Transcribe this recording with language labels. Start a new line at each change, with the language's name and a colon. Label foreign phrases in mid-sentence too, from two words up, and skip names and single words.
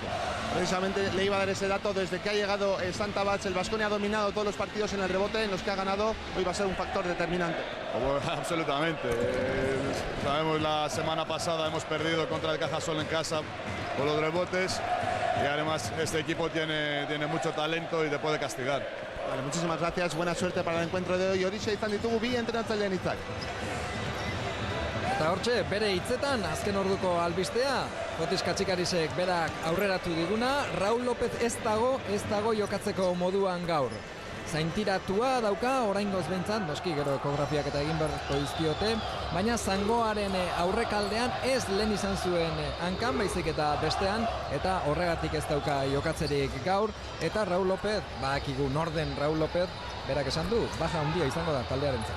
Spanish: Precisamente le iba a dar ese dato, desde que ha llegado Zantabach, el Baskonia ha dominado todos los partidos en el rebote, en los que ha ganado, hoy va a ser un factor determinante. Absolutamente. Sabemos, la semana pasada hemos perdido contra el Cajasol en casa por los rebotes y además este equipo tiene mucho talento y te puede castigar. Vale, muchísimas gracias, buena suerte para el encuentro de hoy.
Basque: Horixe izan ditugu bi entrenatzaileen hitzak. Eta hortxe, bere hitzetan, azken orduko albistea, Fotis Katxikarisek berak aurreratu diguna, Raúl López ez dago jokatzeko moduan gaur. Zaintiratua dauka, oraingoz behintzat, noski gero ekografiak eta egin beharko dizkiote, baina zangoaren aurrekaldean ez lehen izan zuen hankan, baizik eta bestean, eta horregatik ez dauka jokatzerik gaur, eta Raúl López, badakigu norden Raúl López, berak esan du, baja handia izango da taldearentzat.